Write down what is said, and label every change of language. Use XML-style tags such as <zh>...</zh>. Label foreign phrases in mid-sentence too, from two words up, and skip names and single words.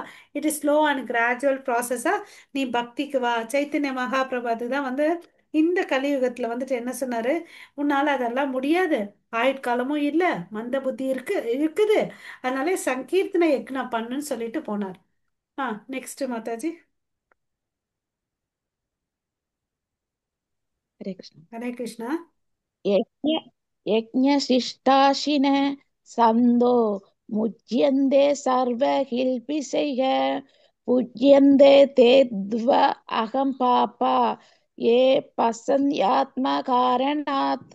<en>it is slow and gradual processaaga</en> <ta>நீ பக்திக்கு வா. சைத்தன்ய மகாபிரபு அதுதான் வந்து இந்த கலியுகத்தில் வந்துட்டு என்ன சொன்னார்? உன்னால் அதெல்லாம் முடியாது, ஆயுட்காலமும் இல்லை, மந்த புத்தி இருக்குது, அதனாலே சங்கீர்த்தனை யக்னம் பண்ணுன்னு சொல்லிட்டு போனார். நெக்ஸ்ட் மாதாஜி.</ta> <hi>हरे कृष्ण।</hi> <ta>ஹரே கிருஷ்ணா.</ta> <sa>यज्ञ यज्ञशिष्टाशिन सन्दो मुच्यन्ते सर्वकिल्बिषैः पूज्यन्ते ते द्व अहं पापा ये पसन्त्यात्मकारणात्।</sa>